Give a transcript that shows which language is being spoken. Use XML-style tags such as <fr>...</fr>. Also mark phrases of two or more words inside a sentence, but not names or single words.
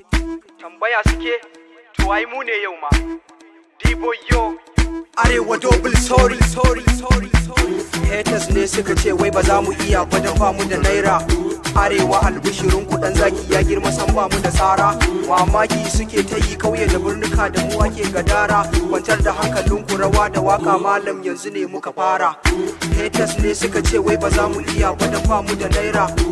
<ha>Tambaya suke, to ai mu ne yau ma. D-Boy yo.</ha> <en>Arewa double sorry, sorry, sorry, sorry.</en> <ha>Haters ne suka ce wai ba za mu iya ba dan ba mu da naira. Arewa albishirin ku dan zaki ya girma san ba mu da tsara. Mamaki suke ta yi kauye da birnika da mu ake gadara. Kwantar da hankalin ku rawa da waka malam yanzu ne muka fara. Haters ne suka ce wai ba za mu iya ba dan ba mu da naira.</ha>